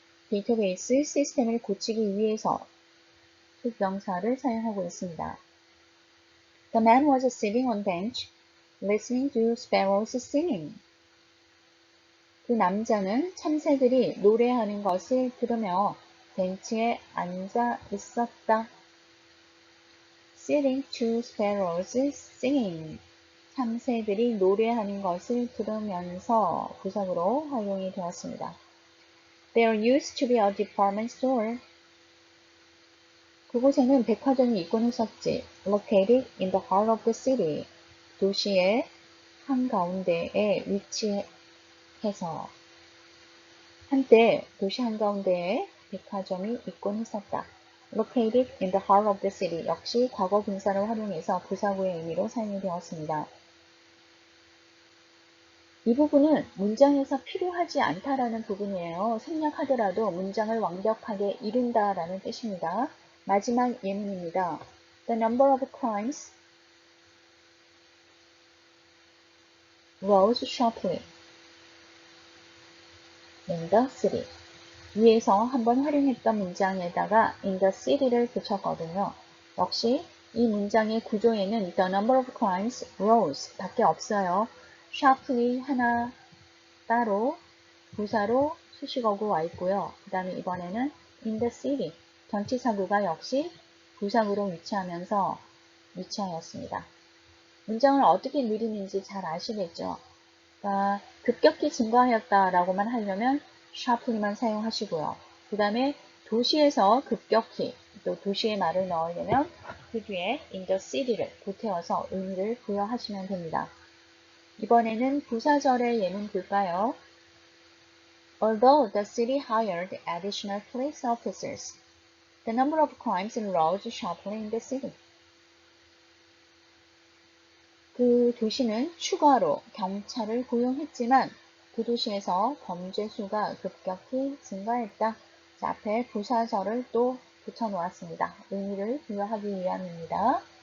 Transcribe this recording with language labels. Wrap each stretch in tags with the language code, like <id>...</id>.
<ko>데이터베이스 시스템을 고치기 위해서 명사를 사용하고 있습니다.</ko> <en>The man was sitting on bench, listening to sparrows singing.</en> <ko>그 남자는 참새들이 노래하는 것을 들으며 벤치에 앉아 있었다.</ko> <en>Sitting to sparrows singing.</en> <ko>참새들이 노래하는 것을 들으면서 부사구로 활용이 되었습니다.</ko> <en>There used to be a department store.</en> <ko>그곳에는 백화점이 있곤 했었지.</ko> <en>Located in the heart of the city.</en> <ko>도시의 한가운데에 위치해서 한때 도시 한가운데에 백화점이 있곤 했었다.</ko> <en>Located in the heart of the city.</en> <ko>역시 과거 분사를 활용해서 부사구의 의미로 사용이 되었습니다. 이 부분은 문장에서 필요하지 않다라는 부분이에요. 생략하더라도 문장을 완벽하게 이룬다라는 뜻입니다. 마지막 예문입니다.</ko> <en>The number of crimes rose sharply in the city.</en> <ko>위에서 한번 활용했던 문장에다가</ko> <en>in the city</en> <ko>를 붙였거든요. 역시 이 문장의 구조에는</ko> <en>the number of crimes rose</en> <ko>밖에 없어요. sharply 하나 따로 부사로 수식어구 와 있고요. 그 다음에 이번에는</ko> <en>in the city</en> <ko>전치사구가 역시 부사구로 위치하였습니다. 문장을 어떻게 누리는지 잘 아시겠죠? 급격히 증가하였다라고만 하려면 sharply만 사용하시고요. 그 다음에 도시에서 급격히 또 도시의 말을 넣으려면 그 뒤에</ko> <en>in the city</en> <ko>를 보태어서 의미를 부여하시면 됩니다. 이번에는 부사절의 예문 볼까요?</ko> <en>Although the city hired additional police officers, the number of crimes rose sharply in the city.</en> <ko>그 도시는 추가로 경찰을 고용했지만 그 도시에서 범죄 수가 급격히 증가했다. 자, 앞에 부사절을 또 붙여 놓았습니다. 의미를 부여하기 위함입니다.</ko>